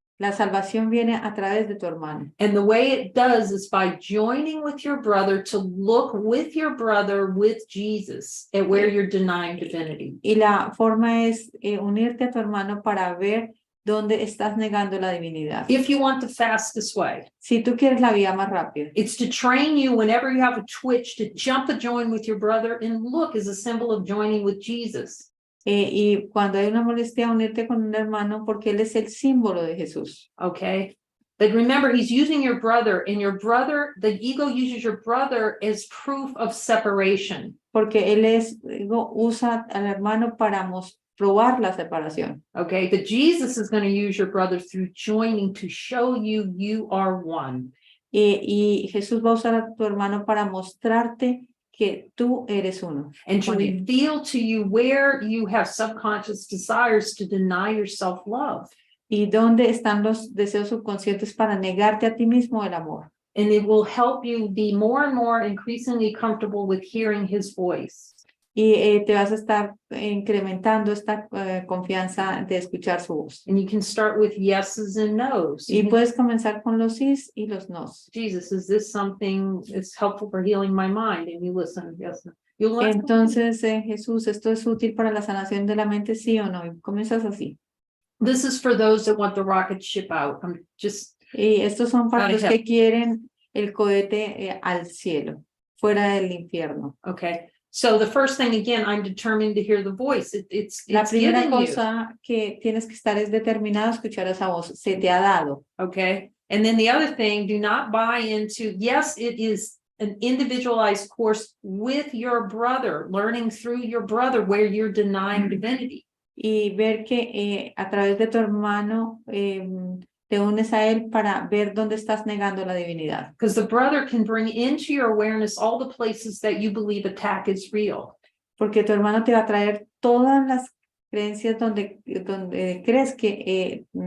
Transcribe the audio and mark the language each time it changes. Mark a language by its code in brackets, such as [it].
[es] La salvación viene a través de tu hermano. [en] And the way it does is by joining with your brother to look with your brother with Jesus at where you're denying divinity. [es] Y la forma es unirte a tu hermano para ver dónde estás negando la divinidad. [en] If you want the fastest way. [es] Si tú quieres la vía más rápida. [en] It's to train you whenever you have a twitch to jump and join with your brother and look as a symbol of joining with Jesus. [es] Y cuando hay una molestia, unirte con un hermano porque él es el símbolo de Jesús. [en] Okay. But remember, he's using your brother, and your brother, the ego uses your brother as proof of separation. [es] Porque él usa al hermano para probar la separación. [en] Okay, but Jesus is going to use your brother through joining to show you are one. [es] Y Jesús va a usar a tu hermano para mostrarte que tú eres uno. [en] And to reveal to you where you have subconscious desires to deny yourself love. [es] Y dónde están los deseos subconscientes para negarte a ti mismo el amor. [en] And it will help you be more and more increasingly comfortable with hearing his voice. [es] Y te vas a estar incrementando esta confianza de escuchar su voz. [en] And you can start with yeses and nos. [es] Y puedes comenzar con los sís y los nos. [en] Jesus, is this something that's helpful for healing my mind? And you listen, yes. [es] Entonces, Jesús, ¿esto es útil para la sanación de la mente, sí o no? Y comienzas así. [en] This is for those that want the rocket ship out. [es] Y estos son para los que quieren el cohete al cielo, fuera del infierno. [en] Okay. So the first thing, again, I'm determined to hear the voice. It's [es] la primera cosa que tienes que estar es determinado a escuchar esa voz. Se te ha dado. [en] Okay. And then the other thing, do not buy into, yes, it is an individualized course with your brother, learning through your brother where you're denying divinity. [es] Y ver que a través de tu hermano te unes a él para ver dónde estás negando la divinidad. [en] Because the brother can bring into your awareness all the places that you believe attack is real. [es] Porque tu hermano te va a traer todas las creencias donde crees que